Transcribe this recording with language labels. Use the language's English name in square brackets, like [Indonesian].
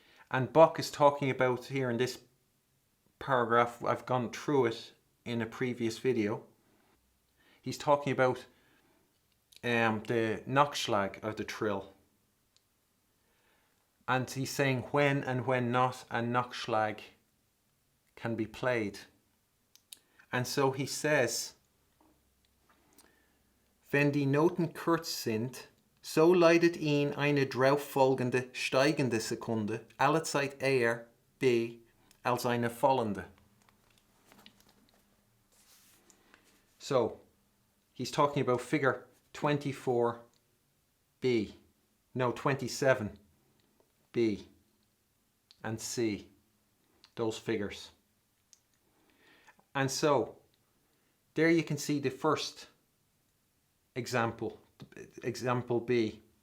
[English] And Bach is talking about here in this paragraph, I've gone through it in a previous video. He's talking about the Nachschlag of the trill. And he's saying when and when not a Nachschlag can be played. And so he says, [German] wenn die Noten kurz sind, so leidet ihn eine drauffolgende steigende Sekunde allezeit eher B als eine fallende. [English] So, he's talking about figure 27B and C, those figures. And so, there you can see the first example B.